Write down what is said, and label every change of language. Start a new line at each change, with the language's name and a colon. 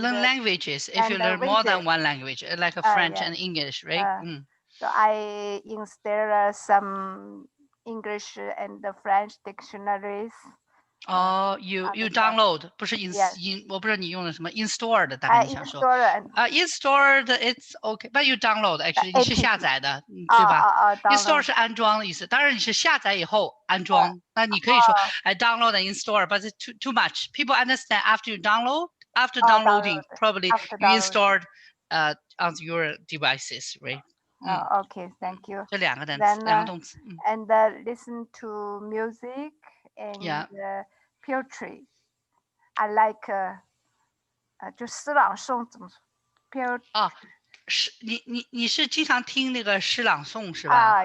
English: learn languages if you learn more than one language, like French and English, right? So I installed some English and French dictionaries. You download
Chinese: 不是 我不知道你用的什么 installed 大概你想说
English: installed it's okay, but you download actually
Chinese: 你是下载的，对吧？install 是安装的意思，当然你是下载以后安装，那你可以说
English: I download and install, but it's too much. People understand after you download, after downloading, probably you installed on your devices, right? Okay, thank you.
Chinese: 这2个单词，2个动词。
English: And listen to music and poetry. I like
Chinese: 就诗朗诵怎么说 ？poetry 你是经常听那个诗朗诵是吧